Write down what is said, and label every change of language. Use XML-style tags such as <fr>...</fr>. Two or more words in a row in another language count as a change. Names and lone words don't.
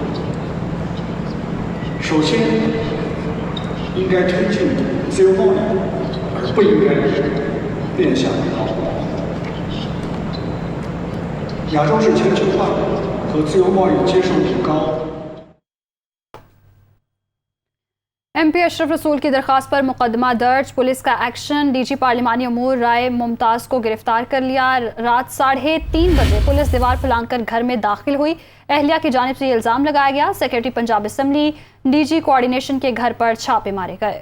<zh>首先，应该推进自由贸易，而不应该变相讨好。亚洲是全球化和自由贸易接受度高。</zh> <ur>MP اشرف رسول کی درخواست پر مقدمہ درج، پولیس کا ایکشن. DG پارلیمانی امور رائے ممتاز کو گرفتار کر لیا۔ رات 3:30 بجے پولیس دیوار پھلانگ کر گھر میں داخل ہوئی. اہلیہ کی جانب سے الزام لگایا گیا,</ur> <en>Secretary Punjab Assembly DG Coordination</en> <ur>کے گھر پر چھاپے مارے گئے.</ur>